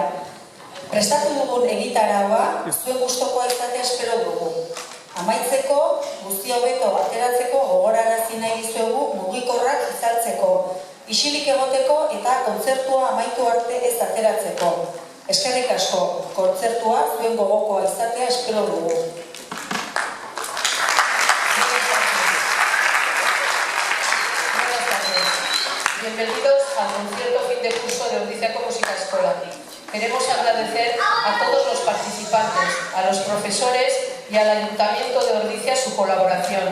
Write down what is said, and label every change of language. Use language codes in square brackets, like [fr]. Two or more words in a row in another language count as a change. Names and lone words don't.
[eu] Prestatu dugun egitaraua, zuen gustokoa izatea espero dugu. Amaitzeko, guzti hobeto ateratzeko gogorarazi nahi dizuegu mugikorrak izaltzeko, isilik egoteko eta kontzertua amaitu arte ez ateratzeko. Eskerrik asko, kontzertua zuen gogokoa izatea espero dugu. [es] Bienvenidos al concierto fin de curso de Ordiziako Musika Eskola. Queremos agradecer a todos los participantes, a los profesores y al Ayuntamiento de Ordizia su colaboración.